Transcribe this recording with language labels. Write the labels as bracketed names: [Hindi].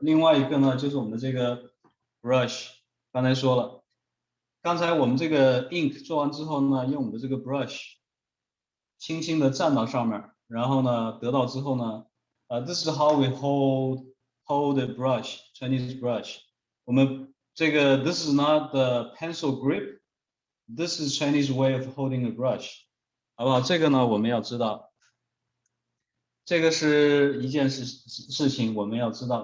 [Chinese] 另外一个呢，就是我们的这个 brush。刚才说了，刚才我们这个 ink 做完之后呢，用我们的这个 brush 轻轻的蘸到上面，然后呢，得到之后呢， [English] this is how we hold the brush, Chinese brush。 [Chinese] 我们这个 [English] this is not the pencil grip, this is Chinese way of holding a brush， [Chinese] 好不好？这个呢，我们要知道。这个是一件事情，我们要知道。